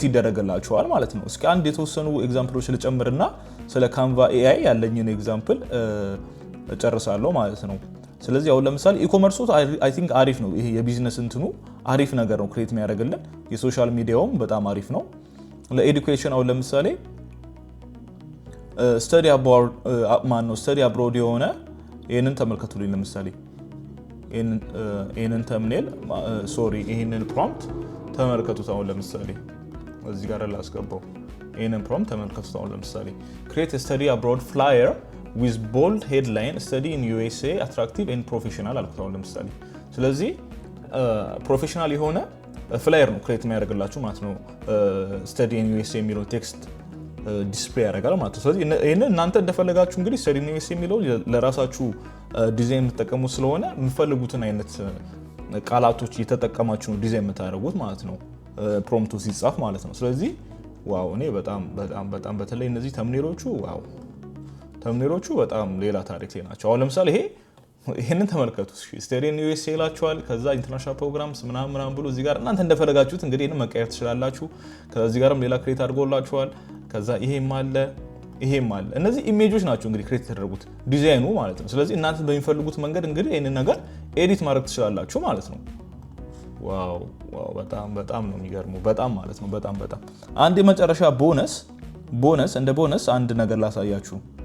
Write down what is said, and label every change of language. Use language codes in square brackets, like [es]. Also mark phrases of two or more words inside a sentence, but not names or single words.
[am] ይደረግላችኋል ማለት ነው። እስኪ አንድ የተወሰኑ ኤግዛምፕሎች ልጨምርና ስለ ካንቫ ኤአይ ያለኝን ኤግዛምፕል እጨርሳለሁ ማለት ነው። ስለዚህ አሁን ለምሳሌ ኢኮመርሱ [en] I think [am] አሪፍ ነው። ይሄ የቢዝነስ እንትኑ አሪፍ ነገር ነው ክሬት የሚያደርግልን። የሶሻል ሚዲያውም በጣም አሪፍ ነው። ለኤዱኬሽን አሁን ለምሳሌ [en] study abroad [am] የሆነ ይሄንን ተመልከቱልኝ። ለምሳሌ ይሄንን ተምኔል ይሄንን ፕሮምፕት ተመልከቱት። አሁን ለምሳሌ እዚህ ጋር ላስገባው ይሄንን ፕሮምፕት ተመልከቱት። አሁን ለምሳሌ [en] create a study abroad flyer with bold headline study in USA attractive and professional [am] አልኩት። አሁን ለምሳሌ ስለዚህ ፕሮፌሽናል የሆነ ፍላየር ነው ክሬት የሚያደርግላችሁ ማለት ነው። [en] study in USA [am] የሚለው [en] text display [am] ያደርጋል ማለት ነው። ስለዚህ ይሄንን እናንተ እንደፈለጋችሁ እንግዲህ [en] study in USA [am] የሚለው ለራሳችሁ ዲዛይን የምትጠቀሙ ስለሆነ የምትፈልጉትን አይነት ቃላቶች እየተጠቀማችሁ ነው ዲዛይን የምታደርጉት ማለት ነው ፕሮምፕቱ ሲጻፍ ማለት ነው። ስለዚህ ዋው እኔ በጣም በተለይ እነዚህ ተምኔሎቹ በጣም ሌላ ታሪክ ላይ ናቸው። አሁን ለምሳሌ ይሄንን ተመልከቱ። [en] study in USA [am] ይላችኋል። ከዛ [en] international programs [am] ምናምን ብሎ እዚህ ጋር እናንተ እንደፈለጋችሁት እንግዲህ ይሄንን መቀየር ትችላላችሁ። ከዚህ ጋርም ሌላ ክሬት አድርጎላችኋል። ከዛ ይሄም አለ። እነዚህ ኢሜጆች ናቸው እንግዲህ ክሬት የተደረጉት ዲዛይኑ ማለት ነው። ስለዚህ እናንተ በሚፈልጉት መንገድ እንግዲህ ይሄንን ነገር ኤዲት ማድረግ ትችላላችሁ ማለት ነው። ዋው በጣም ነው የሚገርመው። በጣም ማለት ነው በጣም አንድ የመጨረሻ እንደ ቦነስ አንድ ነገር ላሳያችሁ።